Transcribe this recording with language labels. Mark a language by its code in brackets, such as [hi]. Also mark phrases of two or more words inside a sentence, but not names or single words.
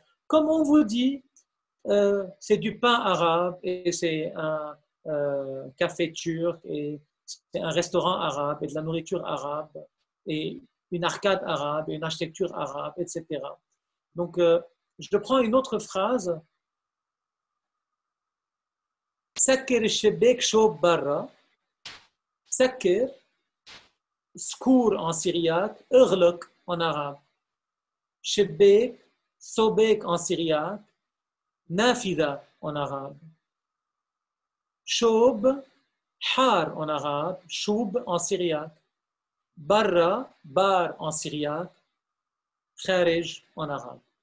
[fr] Comme on vous dit c'est du pain arabe et c'est un café turc et c'est un restaurant arabe et de la nourriture arabe et une arcade arabe et une architecture arabe, etc. Donc, je prends une autre phrase. [ar] سكّر شبّاك شوب برّا. [fr] Sakir, Skour en syriaque, Urluk en arabe. Shebbek, Sobek en syriaque, Nafida en arabe. Shob, Har en arabe, Choub en syriaque. Barra, Bar en syriaque, Kharij en arabe.